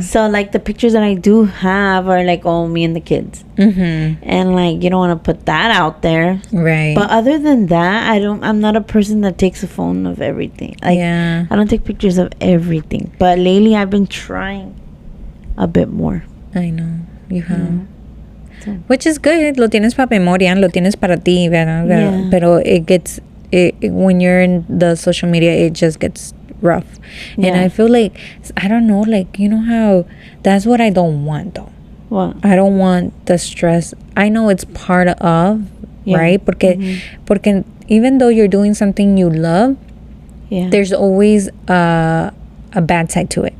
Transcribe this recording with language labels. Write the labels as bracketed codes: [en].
[en] So like, the pictures that I do have are like, oh, me and the kids. And like, you don't want to put that out there. Right. But other than that, I'm not a person that takes a phone of everything. Like, I don't take pictures of everything. But lately I've been trying a bit more. I know. You have. So. Which is good. [es] Lo tienes para memoria, lo tienes para ti, ¿verdad? [en] Yeah. Pero it gets... when you're in the social media, it just gets rough. And I feel like, I don't know, like, you know how that's what I don't want, though. What? I don't want the stress. I know it's part of, right? Porque even though you're doing something you love, there's always a bad side to it.